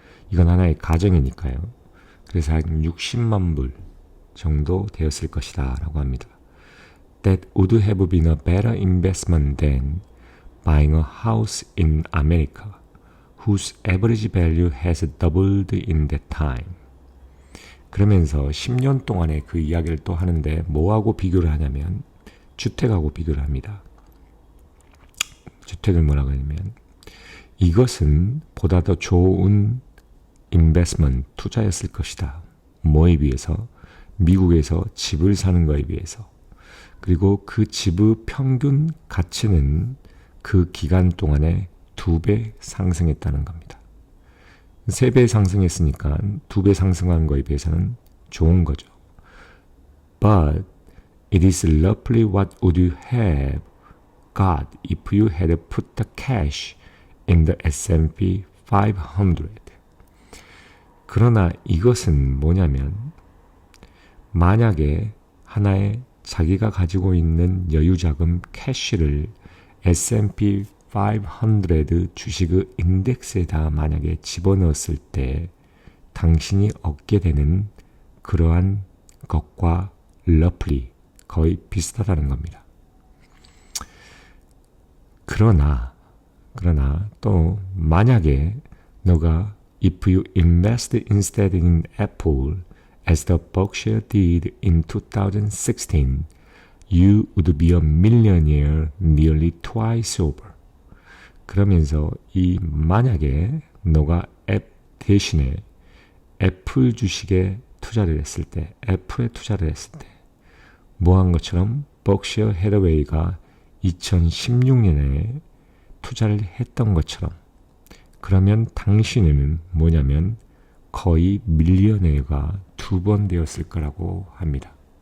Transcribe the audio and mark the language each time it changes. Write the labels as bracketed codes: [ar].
[ko] 이건 하나의 가정이니까요. 그래서 한 60만 불 정도 되었을 것이다 라고 합니다. [en] That would have been a better investment than buying a house in America, whose average value has doubled in that time. [ko] 그러면서 10년 동안의 그 이야기를 또 하는데 뭐하고 비교를 하냐면 주택하고 비교를 합니다. 주택을 뭐라고 하냐면 이것은 보다 더 좋은 인베스트먼트, 투자였을 것이다. 뭐에 비해서? 미국에서 집을 사는 거에 비해서. 그리고 그 집의 평균 가치는 그 기간 동안에 2배 상승했다는 겁니다. 3배 상승했으니까 2배 상승한 거에 비해서는 좋은 거죠. [en] But it is roughly what would you have got if you had put the cash in the S&P 500. [ko] 그러나 이것은 뭐냐면 만약에 하나의 자기가 가지고 있는 여유자금 캐시를 S&P 500 주식의 인덱스에다 만약에 집어넣었을 때 당신이 얻게 되는 그러한 것과 roughly 거의 비슷하다는 겁니다. 그러나 또 만약에 너가 [en] if you invest instead in Apple as the Berkshire did in 2016, you would be a millionaire nearly twice over. [ko] 그러면서 이 만약에 너가 앱 대신에 애플 주식에 투자를 했을 때, 애플에 투자를 했을 때 뭐한 것처럼 버크셔 해더웨이가 2016년에 투자를 했던 것처럼 그러면 당신은 뭐냐면 거의 밀리어네어가 2번 되었을 거라고 합니다.